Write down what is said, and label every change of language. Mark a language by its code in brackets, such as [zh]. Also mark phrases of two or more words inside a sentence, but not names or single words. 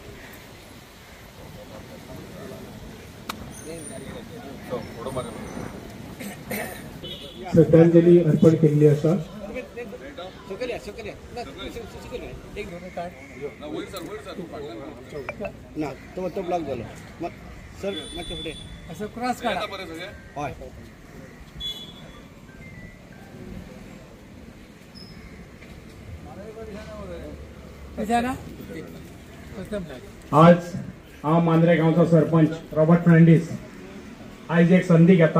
[kok] श्रद्धांजली अर्पण केल्ली आसा. ना तो ब्लॉक झालो सर मागच्या पुढे [mr] असं क्रॉस काढा. [kok] हय आज हांव मांद्रे गांवचो सरपंच रॉबर्ट फर्नांडीस आयज एक संदी घेता.